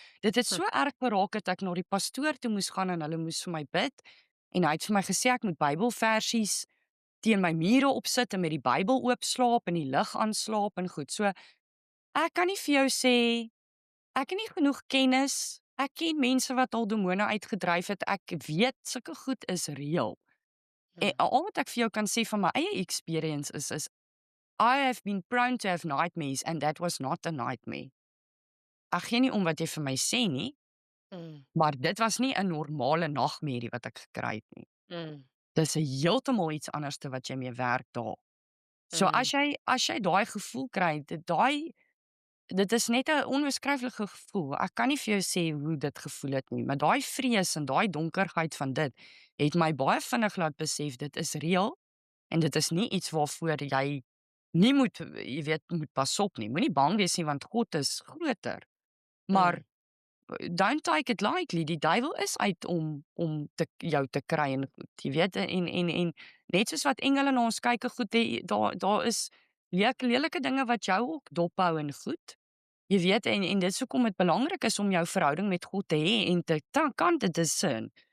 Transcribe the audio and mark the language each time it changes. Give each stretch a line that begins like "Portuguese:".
Afrikaans: Dit het so erg geraak dat ek na die pastoor toe moes gaan en hulle moes vir my bid en hy het vir my gesê ek moet Bybelversies teen my mure opsit en met die Bybel oop slaap en die lig aanslaap en goed. So ek kan nie vir jou sê ek het nie genoeg kennis. Ek ken mense wat al demone uitgedryf het. Ek weet sulke goed is reël. En al wat ek vir jou kan sê van my eie experience is
English: I have been prone to have nightmares and that was not a nightmare.
Afrikaans: Ek gee nie om wat jy vir my sê nie, maar dit was nie 'n normale nagmerrie wat ek gekry het nie. Dis 'n heeltemal iets anderste wat jy mee werk daar. So as jy daai gevoel kry, dit is net 'n onbeskryflike gevoel. Ek kan nie vir jou sê hoe dit gevoel het nie, maar daai vrees en daai donkerheid van dit het my baie vinnig laat besef dit is reël en dit is nie iets waarvoor jy nie moet jy weet moet pas op nie. Moenie bang wees nie want God is groter.
English: Maar don't take it lightly.
Afrikaans: Die duiwel is uit om jou te kry en goed, jy weet en net soos wat engele na ons kyk en goed, daar is lelike dinge wat jou ook dophou en goed. Jy weet en dit is hoekom dit belangrik is om jou verhouding met God te hê en kan dit discern.